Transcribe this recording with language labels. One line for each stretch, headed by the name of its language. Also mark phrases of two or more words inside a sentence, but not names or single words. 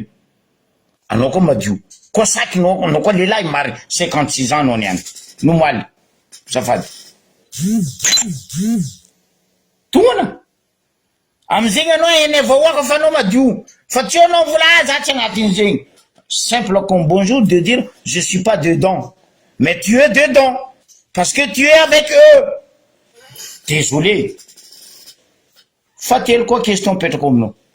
Malagasy: Anao koa madio. Koa sakinao, anao koa lehilahy mary 56 ans anao niany. Nomaly. Zafady. Tongona. Amizegny anao ene vahoaka fa anao madio. Fa tsy anao vola za tsy agnatiny zegny.
French: Simple comme bonjour de dire je suis pas dedans. Mais tu es dedans. Parce que tu es avec eux. Désolé.
Malagasy: Fatelo koa question petrako aminao.